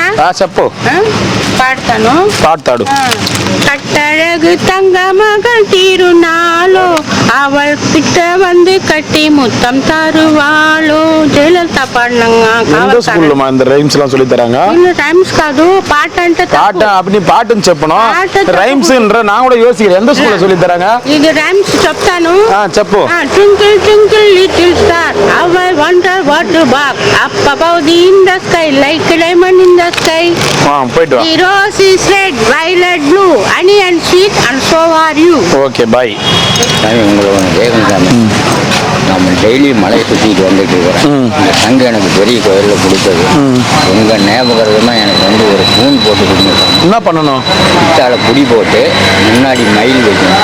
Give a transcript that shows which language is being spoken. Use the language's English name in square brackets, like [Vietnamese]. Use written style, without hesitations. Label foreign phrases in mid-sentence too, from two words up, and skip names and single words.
[Telugu] చెప్పు. పాడతాను. పాడతాడు. [Tamil] கட்டழகு தங்கமகள் திருநாளோ அவள் கிட்ட வந்து கட்டி முத்தம் தருவாளோ. ஜெயலலிதா பாடினாங்க. எந்த ஸ்கூல்லமா இந்த ரைம்ஸ் எல்லாம் சொல்லி தராங்க? இல்ல ரைம்ஸ் [Telugu] కాదు పాట అంటే పాట [Tamil] அப்படி பாட்டுன்னு [Telugu] చెప్పను. [Tamil] రైమ్స్ன்ற நான் கூட யோசிக்கிறேன் எந்த ஸ்கூல்ல சொல்லி தராங்க? [Telugu] ఇది రైమ్స్ చెప్తాను. చెప్పు. [English] Twinkle twinkle little star how I wonder what to bark up above the in the sky like a diamond in the sky. [Tamil] போயிட்டு வா. [English] The rose is red violet blue honey and sweet and so are you. okay bye. [Tamil] உங்களை ஒன்று கேட்கணும் சாமி. நம்ம டெய்லி மலையை சுற்றிட்டு வந்துட்டு இருக்கிறோம். இந்த சங்கு எனக்கு பெரிய கோயிலில் கொடுத்தது. உங்கள் ஞாபகமாக எனக்கு வந்து ஒரு பூன் போட்டு கொடுங்க. என்ன பண்ணணும்? இத்தால புடி போட்டு முன்னாடி மயில் வைக்கணும்.